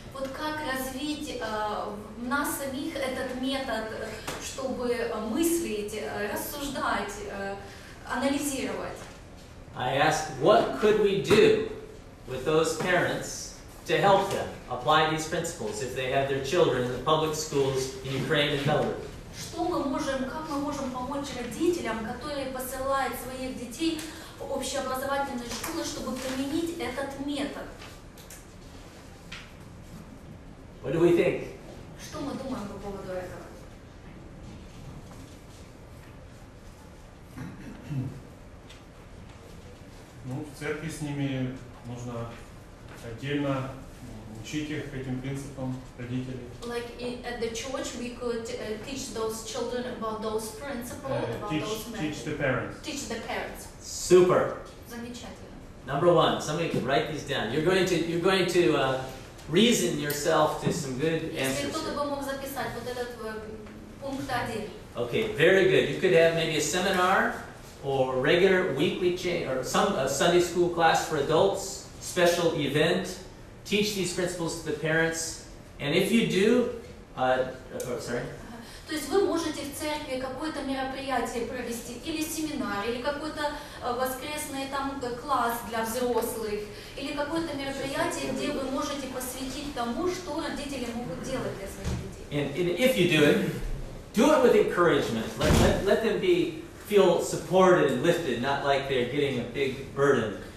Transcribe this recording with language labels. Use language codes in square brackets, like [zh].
[ru] Вот как развить в нас самих этот метод, чтобы мыслить, рассуждать, анализировать. [en] I asked, what could we do with those parents to help them apply these principles if they have their children in the public schools in Ukraine and Belarus? [ru] Как мы можем помочь родителям, которые посылают своих детей в общеобразовательные школы, чтобы применить этот метод? [en] What do we think? [ru] Что мы думаем по поводу этого? Ну, в церкви с ними нужно отдельно учить их этим принципам родителей. [en] Like at the church, we could teach those children about those principles, about those methods. Teach the parents. Teach the parents. Super. [ru] Замечательно. [en] Number one, somebody can write these down. You're going to reason yourself to some good [ru] Если [en] answers. [ru] кто-то бы мог записать вот этот пункт 1. [en] Okay, very good. You could have maybe a seminar or regular weekly or some Sunday school class for adults, special event. Teach these principles to the parents, and if you do, [ru] То есть вы можете в церкви какое-то мероприятие провести, или семинар, или какой-то воскресный там класс для взрослых, или какое-то мероприятие, где вы можете посвятить тому, что родители могут делать для своих детей. [en] And if you do it with encouragement. Let them feel supported and lifted, not like they're getting a big burden.